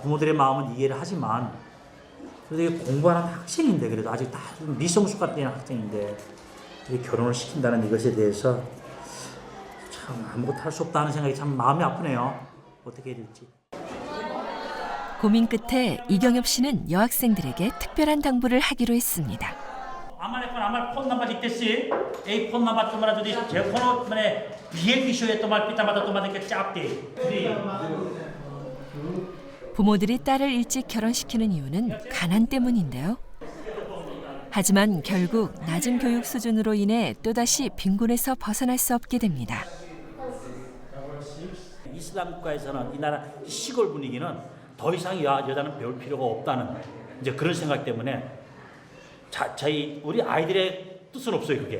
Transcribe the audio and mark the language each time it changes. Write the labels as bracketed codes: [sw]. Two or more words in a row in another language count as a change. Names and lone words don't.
[ko] 부모들의 마음은 이해를 하지만 그래도 이게 공부하는 학생인데 그래도 아직 다 미성숙한 때는 학생인데 이렇게 결혼을 시킨다는 이것에 대해서 참 아무것도 할 수 없다는 생각이 참 마음이 아프네요. 어떻게 해야 될지. 고민 끝에 이경엽 씨는 여학생들에게 특별한 당부를 하기로 했습니다. [bn] আমার ফোন নাম্বার লিখতেছি এই ফোন নাম্বার তোমরা যদি যে কোনো মানে বিয়ের বিষয়ে তোমার পিতামাতা তোমাদেরকে চাপ দেয় [ko] 부모들이 딸을 일찍 결혼시키는 이유는 가난 때문인데요. 하지만 결국 낮은 교육 수준으로 인해 또다시 빈곤에서 벗어날 수 없게 됩니다. 이슬람 국가에서는 이 나라 시골 분위기는 더 이상 여자는 배울 필요가 없다는 이제 그런 생각 때문에 저희 우리 아이들의 뜻은 없어요 그게.